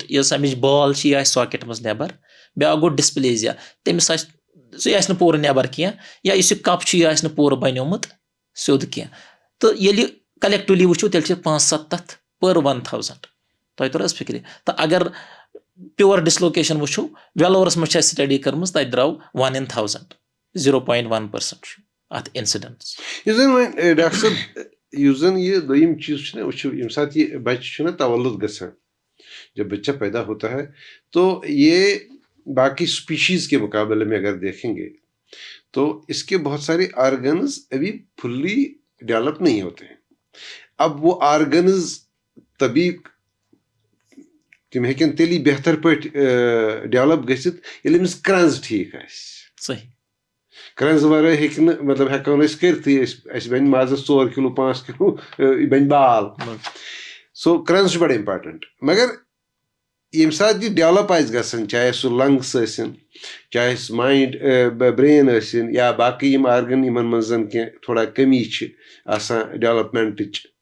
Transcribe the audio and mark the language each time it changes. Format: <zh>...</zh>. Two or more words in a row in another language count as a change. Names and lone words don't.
<ks>یۄس اَمِچ بال چھِ یہِ آسہِ ساکٮ۪ٹ منٛز نٮ۪بَر بیٛاکھ گوٚو ڈِسپٕلیزیا تٔمِس آسہِ سُہ آسہِ نہٕ پوٗرٕ نٮ۪بَر کینٛہہ یا یُس یہِ کَپ چھُ یہِ آسہِ نہٕ پوٗرٕ بَنیومُت سیوٚد کینٛہہ تہٕ ییٚلہِ کَلٮ۪کٹِولی وٕچھو تیٚلہِ چھِ 5-7 تَتھ per 1000 تۄہہِ توٚر حظ فِکرِ تہٕ اگر پیور ڈِسلوکیشَن وٕچھو ویلورَس منٛز چھِ اَسہِ سٹڈی کٔرمٕژ تَتہِ درٛاو 1 in 1000 0.1% چھُ اَتھ اِنسِڈٮ۪نٕس یُس زَن وۄنۍ ڈاکٹر صٲب یُس زَن یہِ دوٚیِم چیٖز چھُنہ وٕچھو ییٚمہِ ساتہٕ یہِ بَچہِ چھُنہ تَوَلُد گژھان</ks> <ur>جب بچہ پیدا ہوتا ہے تو یہ باقی اسپیشیز کے مقابلے میں اگر دیکھیں گے تو اس کے بہت سارے آرگنز ابھی فلی ڈیولپ نہیں ہوتے ہیں اب وہ آرگنز تبھی</ur> <ks>تِم ہیٚکن تیٚلی بہتر پٲٹھۍ ڈیولپ گٔژھِتھ ییٚلہِ أمِس کرٛنٛز ٹھیٖک آسہِ صحیح کرٛنٛز وَرٲے ہیٚکہِ نہٕ مطلب ہٮ۪کو نہٕ أسۍ کٔرتھٕے اَسہِ بَنہِ مازَس 4 کِلوٗ 5 کِلوٗ یہِ بَنہِ بال سو کرٛنٛز چھُ بَڑٕ اِمپاٹَنٹ مگر ییٚمہِ ساتہٕ یہِ ڈیولَپ آسہِ گژھان چاہے سُہ لنٛگٕس ٲسِن چاہے سُہ</ks> <en>mind brain</en> <ks>ٲسِن یا باقٕے یِم آرگَن یِمَن منٛز زَن کینٛہہ تھوڑا کٔمی چھِ آسان ڈیولَپمٮ۪نٛٹٕچ</ks>